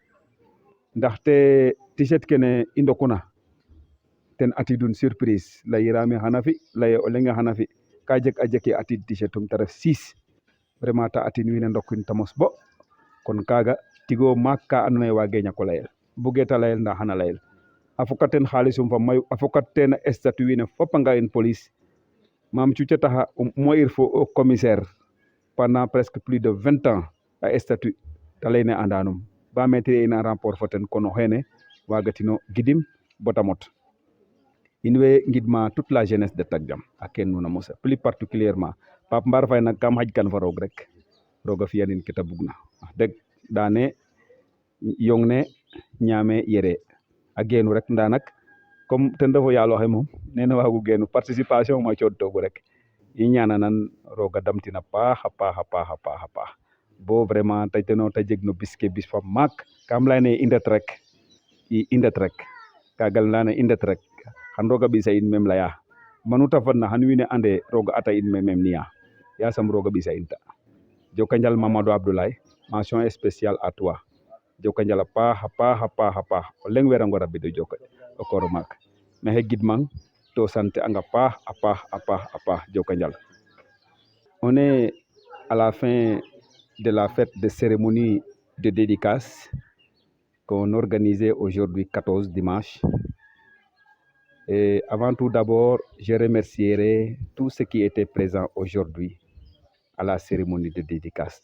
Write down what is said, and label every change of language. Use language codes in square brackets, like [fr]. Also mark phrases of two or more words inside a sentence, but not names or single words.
[srr] ndaxte t-shirt kene i ndokuna ten atidun surprise layiraame xana fi laye o leŋ xana fi ka jeg a jeki atid t-shirt um te ref 6 vraiment ta atin wiin we ndokin ta mos bo kon kaaga tigo maak ka andoona yee waagee ñak o layel bugee ta layel ndaa xana layel a fokat ten xaalisum fa mayu a fokat ten statut wiin we fop a nga'in police Mame Thioutch a taxa mo'ir fo [fr] au commissaire pendant presque plus de 20 ans [srr] a statut ta layne andanum ba mettre ina rapport fo ten kono xene waagatino gidim bota mot in way ngidma [fr] toute la jeunesse de Tak Jam [srr] a ken nuun a mosa [fr] plus particulièrement [srr] Pape Mbar Faye nak kam xajkan fa roog rek roog a fi'anin ke ta bugna wax deg daane yong ne ñaame yere a geenu rek ndaa nak comme ten refu yaaloxe moom nene waagu geenu participation ma cooɗtoogu rek i ñaananan roog a damtin a paax a paax a paax a paax a paax bo vraiment ta teno ta jeg no bis ke bis fa maak kam layane i ndet rek i ndet rek kaaga layane i ndet rek xan roog a ɓisa in mem laya manu ta fadna xan wiin we ande roog a ata in mem ni'a yasam roog a ɓisa in ta joka njal Mamadou Abdoulaye [fr] mention spéciale à toi [srr] joka njal a paax a paax a paax a paax o leŋ werango rabid o joka o koor maak maxey gidmang to sant ang a paax a paax a paax a paax joka njal [fr] on est à la fin de la fête de cérémonie de dédicace qu'on organisait aujourd'hui 14 dimanche. Et avant tout d'abord, je remercierai tous ceux qui étaient présents aujourd'hui à la cérémonie de dédicace.